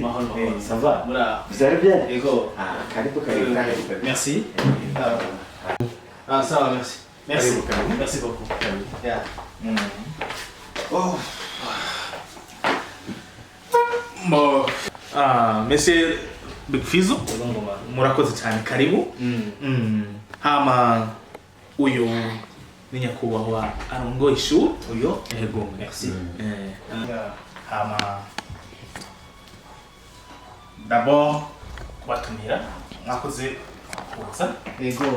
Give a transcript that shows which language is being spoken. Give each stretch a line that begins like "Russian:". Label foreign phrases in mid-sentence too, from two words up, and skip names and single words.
French: Ça va? Vous allez bien? Karibu. Merci. Ça va, merci. Merci beaucoup. Yeah. Oh. Bon.
Rundi: Monsieur Big Fizo, murakoze cyane karibu. Hama uyu ni nyakubahwa arongoye ishuri uyo yego merci. Hama d'abord kubatumira mwakoze kuza yego.